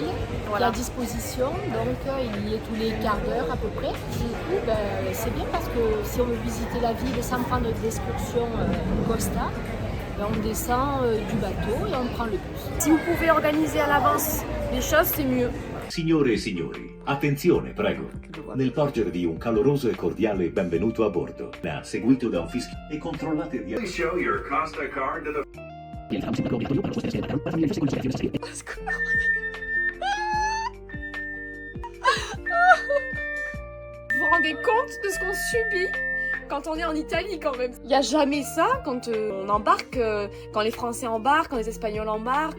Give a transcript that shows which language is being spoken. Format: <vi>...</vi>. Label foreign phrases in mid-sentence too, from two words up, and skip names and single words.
<fr>voilà. Qui est à disposition, donc il y est tous les quarts d'heure à peu près. Du coup, c'est bien parce que si on veut visiter la ville sans prendre d'excursion Costa, on descend du bateau et on prend le bus. Si vous pouvez organiser à l'avance les choses, c'est mieux.</fr> <it>Signore e signori, attenzione, prego. Nel porgervi un caloroso e cordiale benvenuto a bordo, seguito da un fischio e controllate di...</it> <en>Please show your Costa card to the...</en> <fr>Vous vous rendez compte de ce qu'on subit quand on est en Italie quand même? Il n'y a jamais ça quand on embarque, quand les Français embarquent, quand les Espagnols embarquent.</fr>